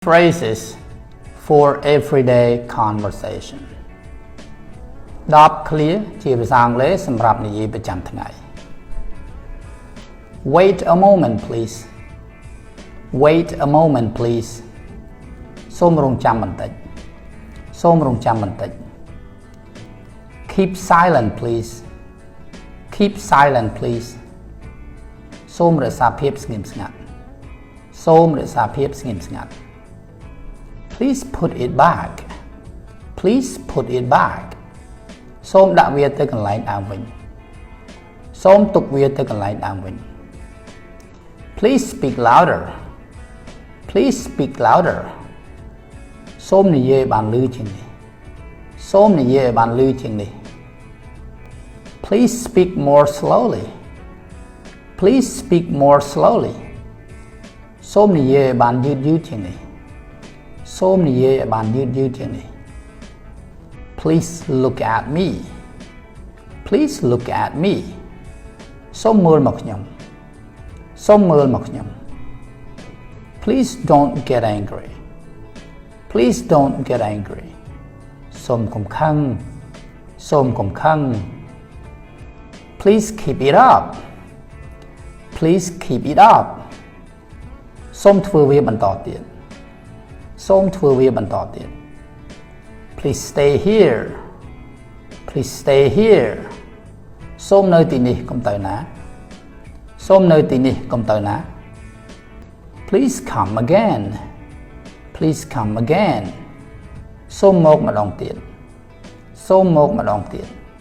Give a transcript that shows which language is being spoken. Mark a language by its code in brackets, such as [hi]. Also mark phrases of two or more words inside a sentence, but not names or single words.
[en] Phrases for everyday conversation 10 clear [km] ជាភាសាអង់គ្លេសសម្រាប់និយាយប្រចាំថ្ងៃ [en] Wait a moment please Wait a moment please [km] សូមរងចាំបន្តិចសូមរងចាំបន្តិច [en] Keep silent please Keep silent please [km] សូមរក្សាភាពស្ងៀមស្ងាត់សូមរក្សាភាពស្ងៀមស្ងាត់ [en] Please put it back. Please put it back. [km] សូមដាក់វាទៅកន្លែងដើមវិញសូមទុកវាទៅកន្លែងដើមវិញ [en] Please speak louder. Please speak louder. [km] សូមនិយាយបានលឺជាងនេះសូមនិយាយបានលឺជាងនេះ [en] Please speak more slowly. Please speak more slowly. [km] សូមនិយាយបានយឺតជាងនេះសូមនិយាយឲ្យបានយឺតជាងនេះ [en] Please look at me. Please look at me. [km] សូមមើលមកខ្ញុំសូមមើលមកខ្ញុំ [en] Please don't get angry. Please don't get angry. [km] សូមកុំខឹងសូមកុំខឹង [en] Please keep it up. Please keep it up. [km] សូមធ្វើវាបន្តទៀតសូមធ្វើវាបន្តទៀត [en] Please stay here. Please stay here. [km] សូមនៅទីនេះកុំទៅណាសូមនៅទីនេះកុំទៅណា [en] Please come again. Please come again. [km] សូមមកម្ដងទៀតសូមមកម្ដងទៀត